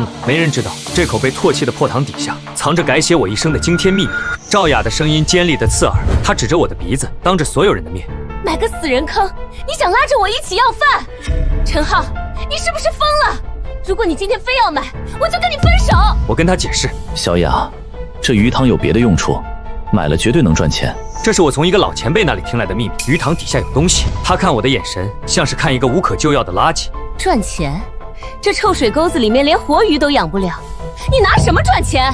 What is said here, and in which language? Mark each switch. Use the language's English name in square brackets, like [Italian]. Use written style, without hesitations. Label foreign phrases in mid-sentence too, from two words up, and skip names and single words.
[Chinese] 沒人知道這口被唾棄的破塘底下藏着改寫我一生的驚天秘密。趙雅的聲音尖利的刺耳，她指着我的鼻子，當着所有人的面，买個死人坑，你想拉着我一起要飯？陳浩，你是不是瘋了？如果你今天非要買，我就跟你分手。我跟他解釋，小雅，這魚塘有別的用處，買了絕對能賺錢。這是我從一個老前輩那裡聽來的秘密，魚塘底下有東西。他看我的眼神像是看一個無可救藥的垃圾。賺錢？這臭水溝子裡面連活魚都養不了，你拿什麼賺錢？